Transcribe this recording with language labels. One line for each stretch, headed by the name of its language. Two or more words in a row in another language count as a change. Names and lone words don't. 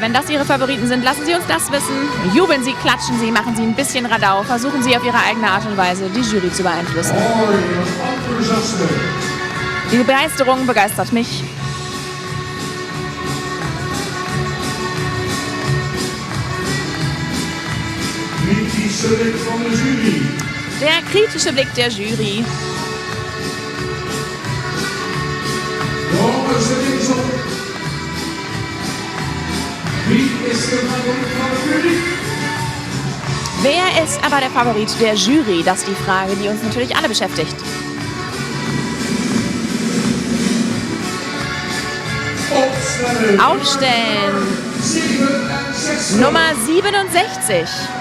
German: Wenn das Ihre Favoriten sind, lassen Sie uns das wissen. Jubeln Sie, klatschen Sie, machen Sie ein bisschen Radau. Versuchen Sie auf Ihre eigene Art und Weise die Jury zu beeinflussen.
Dutch: enthousiasme.
German: Die Begeisterung begeistert mich.
Dutch: Kritische Blik van de jury.
German: Der kritische Blick der Jury.
Dutch: Dames en heren.
German: Wie ist der Favorit
Dutch: van de jury?
German: Wer ist aber der Favorit der Jury? Das ist die Frage, die uns natürlich alle beschäftigt. Aufstellen. Nummer 67.